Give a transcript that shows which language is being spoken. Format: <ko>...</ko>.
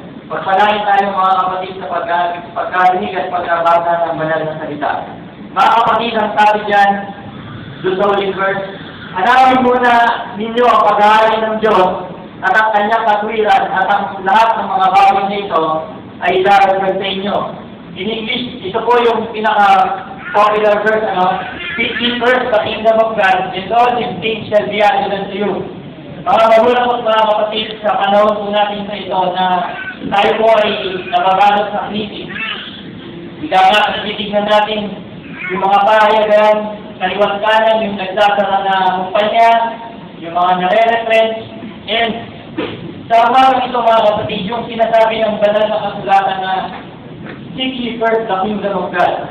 <tl>Pagpalain tayo mga kapatid sa pagkarinig at pagkabasa ng banal na salita. Mga kapatid, ang sabi dyan, doon sa uling verse, hanapin muna ninyo ang pag-aari ng Diyos at ang kanyang katwiran at ang lahat ng mga bagay na ito ay idaragdag sa inyo.</tl> <en>In English,</en> <tl>ito po yung pinaka-popular verse,</tl> <en>seek ye first the kingdom of God, and all these things shall be added unto you.</en> <tl>Mga magulang at mga kapatid, sa panahon po natin sa ito na tayo po ay nakabalot sa krisis. Ika nga, natitignan natin yung mga pahayagan, kaliwat kanan, yung nagsasara na kumpanya, yung mga nare-retrench, and sa umagang ito mga kapatid, yung sinasabi ng banal na kasulatan na</tl> <en>seek ye first the kingdom of God.</en>